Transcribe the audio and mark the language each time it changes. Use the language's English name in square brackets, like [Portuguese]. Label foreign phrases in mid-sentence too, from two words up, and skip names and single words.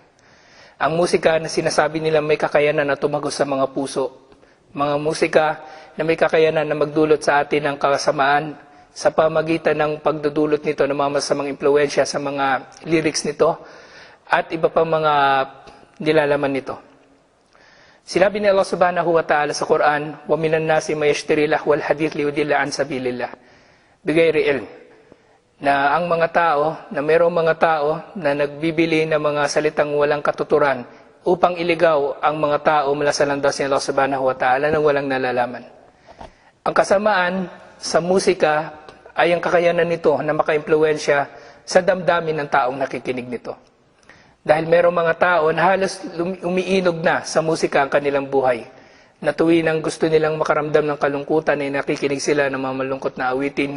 [Filipino] Ang musika na sinasabi nila may kakayanan na tumagos sa mga puso. Mga musika na may kakayanan na magdulot sa atin ng kasamaan sa pamagitan ng pagdudulot nito ng mga masamang impluensya sa mga lyrics nito at iba pang mga nilalaman nito. Sinabi ni Allah [Arabic] سبحانه وتعالى [Filipino] sa Quran, [Arabic] وَمِنَ النَّاسِ مَا يَشْتَرِي لَهْوَ الْحَدِيثِ لِيُضِلَّ عَنْ سَبِيلِ اللَّهِ بِغَيْرِ عِلْمٍ. [Filipino] Na ang mga tao, na mayroong mga tao na nagbibili ng mga salitang walang katuturan upang iligaw ang mga tao mula sa landas ni Allah [Arabic] سبحانه وتعالى [Filipino] nang walang nalalaman. Ang kasamaan sa musika ay ang kakayanan nito na maka-impluensya sa damdamin ng taong nakikinig nito. Dahil mayroong mga tao na halos umiinog na sa musika ang kanilang buhay. Na tuwing gusto nilang makaramdam ng kalungkutan ay nakikinig sila ng mga malungkot na awitin.